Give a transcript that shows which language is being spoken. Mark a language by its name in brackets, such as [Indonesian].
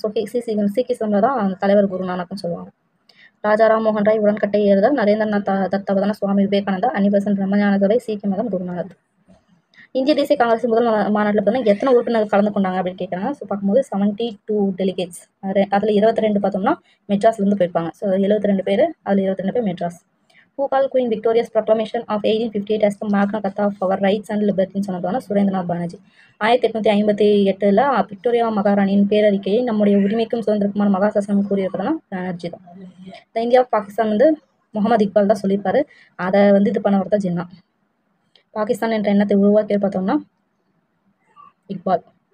[Tamil] So சிக்கிசம்ல தான் அந்த தலைவர் குருநானக்னு சொல்லுவாங்க. ராஜாராம் மோகன் ராய் உடன்கட்டை ஏறுதல். நரேந்திரநாத் தத்தா பார்த்தோம்னா சுவாமி விவேகானந்தா. அனி பெசன்ட் பிரம்மஞான சபை. சீக்கிய மதம் குருநானக். இந்திய தேசிய காங்கிரஸ் முதல் மாநாட்டில் பார்த்தோம்னா எத்தனை உறுப்பினர்கள் கலந்து கொண்டாங்க அப்படின்னு கேட்குறாங்க. ஸோ பார்க்கும்போது 72 டெலிகேட்ஸ். அதில் 22 பார்த்தோம்னா மெட்ராஸ்லேருந்து போயிருப்பாங்க. ஸோ 72 பேர், அதில் 22 பேர் Madras. [English] Who called Queen Victoria's proclamation of 1858 as the Magna Carta of our rights and liberties [Tamil] சொன்னதுனா [English] Surendranath Banerjee. [Tamil] 1858 Victoria மகாராணியின் பேரறிக்கையை நம்முடைய உரிமைக்கும் சுதந்திரக்குமான மகாசாசனம் கூறியிருக்கிறதுனா பானர்ஜி தான். இந்த இந்தியா பாகிஸ்தான் வந்து முகமது இக்பால் தான் சொல்லியிருப்பாரு. அதை வந்து இது பண்ணவர் தான் ஜின்னா. பாகிஸ்தான் என்ற எண்ணத்தை உருவாக்கி பார்த்தோம்னா இக்பால்.